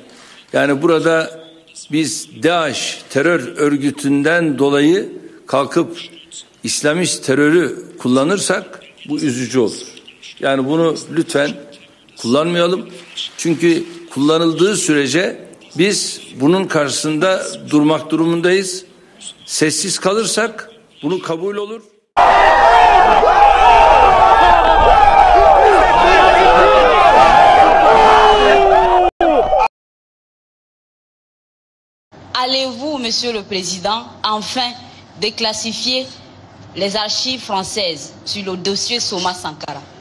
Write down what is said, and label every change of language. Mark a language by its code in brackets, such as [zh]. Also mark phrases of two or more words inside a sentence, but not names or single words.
[tr] Yani burada biz DAEŞ terör örgütünden dolayı kalkıp İslamist terörü kullanırsak bu üzücü olur. Yani bunu lütfen kullanmayalım. Çünkü kullanıldığı sürece biz bunun karşısında durmak durumundayız. Sessiz kalırsak bunu kabul olur. [fr] Allez-vous, Monsieur le Président, enfin déclassifier les archives françaises sur le dossier Soma Sankara?